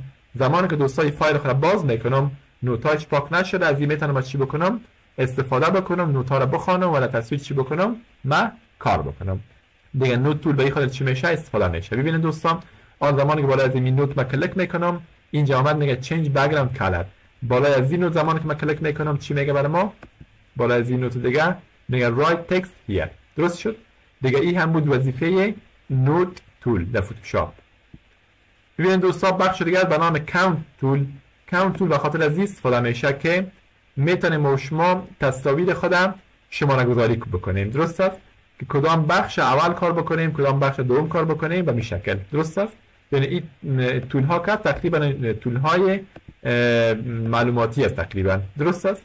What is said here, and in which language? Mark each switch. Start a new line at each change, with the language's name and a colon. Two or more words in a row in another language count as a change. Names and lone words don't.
Persian: زمانی که دوستان فایل خود باز میکنم، نوتاش پاک نشده، از این میتونم چی بکنم؟ استفاده بکنم، نوتا رو بخوانم و تصویر چی بکنم؟ من کار بکنم. دیگه
English: note tool
Persian: به خود چی میشه؟ استفاده میشه. ببینید دوستان، آن زمانی که بالای از این نوت من کلیک میکنم، اینجا آمد میگه
English: change background color.
Persian: بالای از این نوت زمانی که من کلیک میکنم چی میگه برای ما؟ بالای از این نوت دیگه میگه
English: write text here.
Persian: درست شد؟ دیگه این هم بود وظیفه
English: note tool
Persian: در فتوشاپ. ببینید دوستان، بخش دیگه به نام
English: count tool. count tool
Persian: به خاطر از این استفاده میشه که میتونیم ما شما تصاویر خودم شماره گذاری بکنیم، درست است؟ که کدام بخش اول کار بکنیم، کدام بخش دوم کار بکنیم به این شکل، درست است؟ یعنی این تول ها که تقریبا تول های معلوماتی است تقریبا، درست است؟